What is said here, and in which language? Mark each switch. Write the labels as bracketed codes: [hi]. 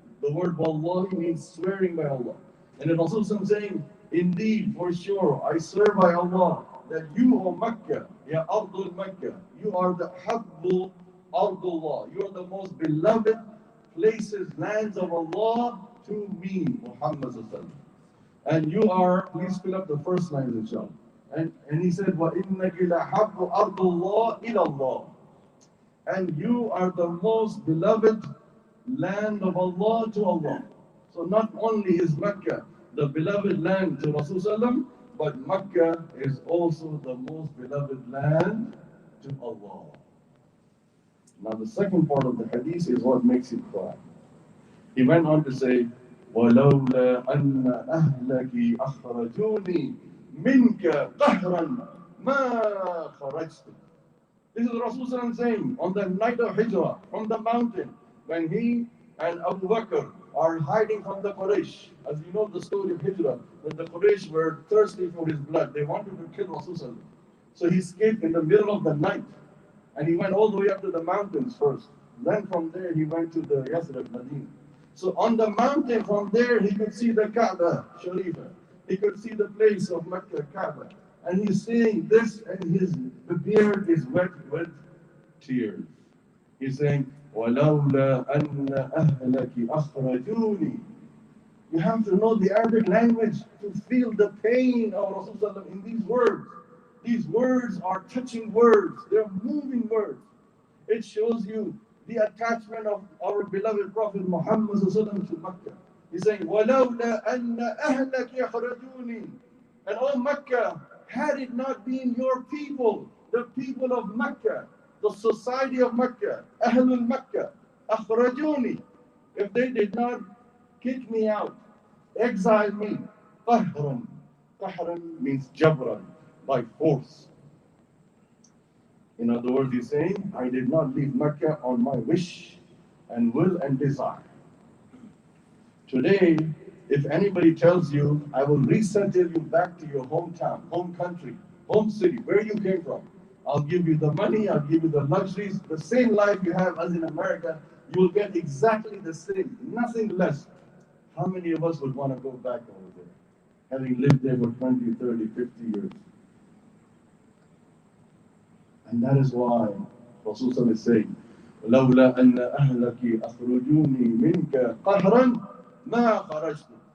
[en] The word Wallahi means swearing by Allah. And then Rasulullah is saying, indeed, for sure, I swear by Allah, that you, O Mecca, Ya Ardul Mecca, you are the Habbu Ardullah. You are the most beloved places, lands of Allah to me, Muhammad. And you are, please fill up the first line, inshallah. And he said, [ar] وَإِنَّكِ لَحَبُّ أَرْضُ اللَّهِ إِلَى اللَّهِ. [en] And you are the most beloved land of Allah to Allah. So not only is Mecca the beloved land to Rasulullah, but Mecca is also the most beloved land to Allah. Now the second part of the hadith is what makes it cry. He went on to say, [ar] وَلَوْلَا أَنَّ أَهْلَكِ أَخْرَجُونِي مِنْكَ قَهْرًا مَا خَرَجْتُ. [en] This is Rasulullah saying on the night of Hijrah from the mountain when he and Abu Bakr are hiding from the Quraysh. As you know the story of Hijrah, when the Quraysh were thirsty for his blood, they wanted to kill Rasulullah. So he escaped in the middle of the night and he went all the way up to the mountains first. Then from there he went to the Yathrib, Medina. So on the mountain from there he could see the Kaaba Sharifa. He could see the place of Mecca, Kaaba. And he's saying this, and his beard is wet with tears. He's saying, [ar] وَلَوْلَا أَنَّ أَهْلَكِ أَخْرَجُونِي. [en] You have to know the Arabic language to feel the pain of Rasulullah in these words. These words are touching words. They're moving words. It shows you the attachment of our beloved Prophet Muhammad to Mecca. He's saying, [ar] وَلَوْلَا أَنَّ أَهْلَكِ يَخْرَجُونِي. [en] And oh Mecca, had it not been your people, the people of Mecca, the society of Mecca, Ahlul Mecca, [ar] أخرجوني, [en] if they did not kick me out, exile me, [ar] قهرا. [en] قهرا means jabran, by force. In other words, he's saying, I did not leave Mecca on my wish and will and desire. Today, if anybody tells you, I will resettle you back to your hometown, home country, home city, where you came from, I'll give you the money, I'll give you the luxuries, the same life you have as in America, you will get exactly the same, nothing less. How many of us would want to go back over there, having lived there for 20, 30, 50 years? And that is why Rasulullah is saying, [ar] لولا أن أهلك أخرجوني منك قهرا ما خرجت.